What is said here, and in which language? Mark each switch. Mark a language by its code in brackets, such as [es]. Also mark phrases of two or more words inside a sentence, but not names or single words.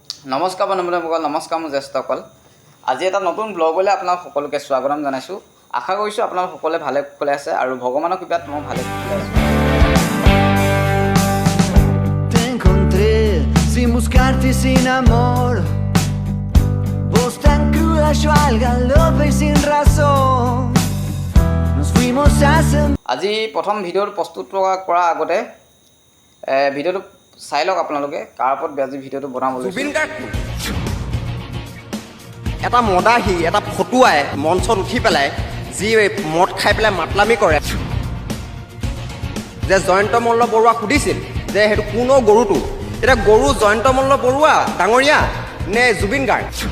[as] নমস্কাৰ বন্ধুসকল, নমস্কাৰ মোৰ জ্যেষ্ঠসকল। আজি এটা নতুন ব্লগলৈ আপোনাক সকলোকে স্বাগতম জনাইছোঁ। আশা কৰিছোঁ আপোনালোক সকলোৱে ভালে কুশলে আছে আৰু ভগৱানৰ কৃপাত মই ভালে কুশলে আছোঁ। [es] Te encontré sin buscarte y sin amor. Vos tan cruda, yo al galope y sin razón. Nos fuimos hace... [as] আজি প্ৰথম ভিডিঅ'টো প্ৰস্তুত কৰাৰ আগতে ভিডিঅ'টো চাই লওক আপোনালোকে কাৰ ওপৰত আজি ভিডিঅ'টো বনাবলৈ। জুবিন গাৰ্গ এটা মদাহী, এটা ফটুৱাই মঞ্চত উঠি পেলাই যি মদ খাই পেলাই মাতলামি কৰে যে জয়ন্ত মল্ল বৰুৱা সুধিছিল যে সেইটো কোনো গৰুটো, এতিয়া গৰু জয়ন্ত মল্ল বৰুৱা ডাঙৰীয়া নে জুবিন গাৰ্গ?